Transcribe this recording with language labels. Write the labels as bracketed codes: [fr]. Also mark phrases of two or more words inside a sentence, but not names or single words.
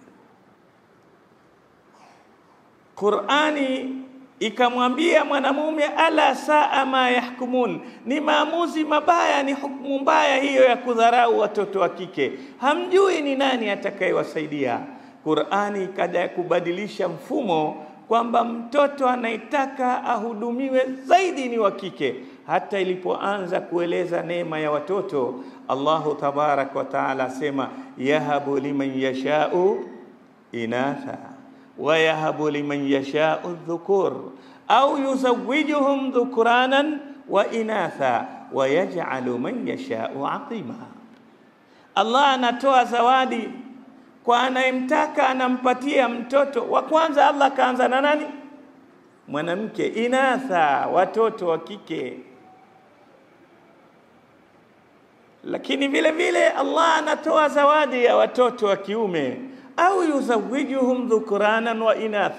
[sw] Qur'ani ikamwambia mwanamume, [ar] ألا ساء ما يحكمون, [sw] ni maamuzi mabaya, ni hukumu mbaya hiyo ya kudharau watoto wa kike, hamjui ni nani atakayewasaidia. Qur'ani ikaja kubadilisha mfumo kwamba mtoto anaitaka ahudumiwe zaidi ni wa kike. Hata ilipoanza kueleza neema ya watoto, [ar] الله تبارك وتعالى asema يهب لمن يشاء إناثا ويهب لمن يشاء الذكور أو يزوجهم ذكرانا وإناثا ويجعل من يشاء عقيما. [sw] Allah anatoa zawadi kwa anayemtaka, anampatia mtoto wa kwanza. Allah kaanza na nani? Mwanamke. Inatha, watoto wa kike. Lakini vile vile Allah anatoa zawadi ya watoto wa kiume, au [ar] يزوجهم ذكرانا وإناثا.